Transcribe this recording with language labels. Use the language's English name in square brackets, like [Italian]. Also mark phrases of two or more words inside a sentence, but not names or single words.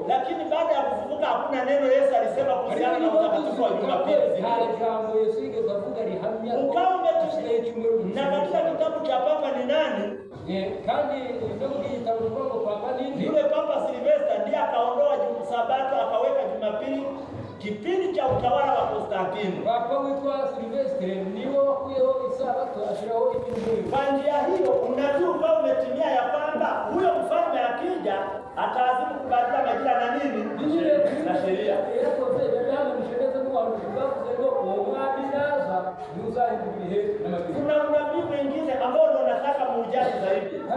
[Swahili] Lakini baada ya kufufuka hakuna neno Yesu alisema kuhusiana na utakatifu wa Jumapili. Ukawa na katika kitabu cha Papa ni nani? Yule Papa Silvesta ndiye akaondoa Sabato akaweka Jumapili kipindi cha utawala wa Konstantino. [Rundi] Papa witwa Silvestre niwo wakuyeho Isabato ashiraho ibintu. [Swahili] Kwa njia hiyo unajua umetimia ya kwamba huyo mfalme akija ataazimu kubadilika majira na nini? Na sheria. Kuna unabii mwingine ambao ndo nataka muujaji zaidi.